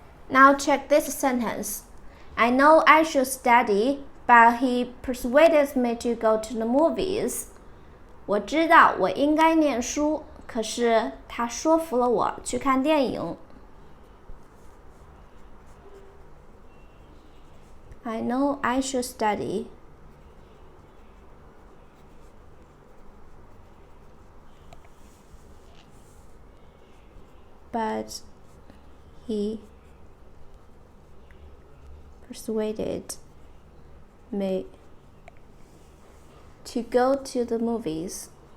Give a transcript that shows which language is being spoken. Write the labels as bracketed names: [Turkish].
[English] Now check this sentence. I know I should study, but he persuaded me to go to the movies. [Chinese] 我知道我应该念书，可是他说服了我去看电影。 [English] I know I should study, but he persuaded me to go to the movies.